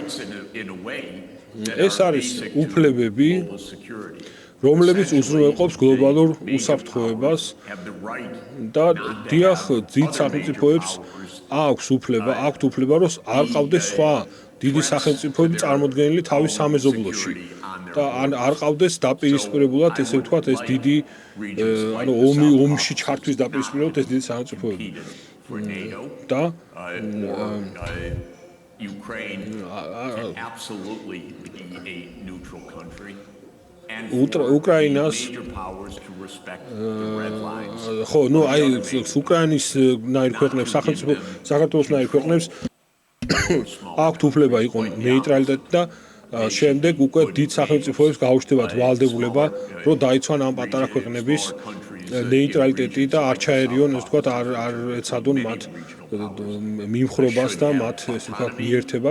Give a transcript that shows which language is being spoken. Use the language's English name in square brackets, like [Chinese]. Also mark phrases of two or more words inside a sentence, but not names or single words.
[Georgian] ეს არის უფლებები, რომლებიც უზრუნველყოფს გლობალურ უსაფრთხოებას და დიახ, დიდ სახელმწიფოებს აქვს უფლება, რომ არ ყავდეს სხვა დიდი სახელმწიფოები წარმოდგენილი თავის სამეზობლოში და არ ყავდეს დაპირისპირებულად, ესე ვთქვათ, ეს დიდი ანუ ომში ჩართვის დაპირისპირებულად ეს დიდი სახელმწიფოები. და [English] Ukraine can absolutely be a neutral country. [Georgian] უკრაინას ხო, ნუ აი უკრაინის ნაირ ქვეყნებს, საქართველოს ნაირ ქვეყნებს აქვთ უფლება იყოს ნეიტრალიტეტი და შემდეგ უკვე დიდ სახელმწიფოებს გაუჩნდებათ ვალდებულება, რომ დაიცვან ამ პატარა ქვეყნების ნეიტრალიტეტი და არ ჩაერიონ, ესე ვთქვათ, არ ეცადონ მათ მიმხრობას და მათ ესე ვთქვათ მიერთებას.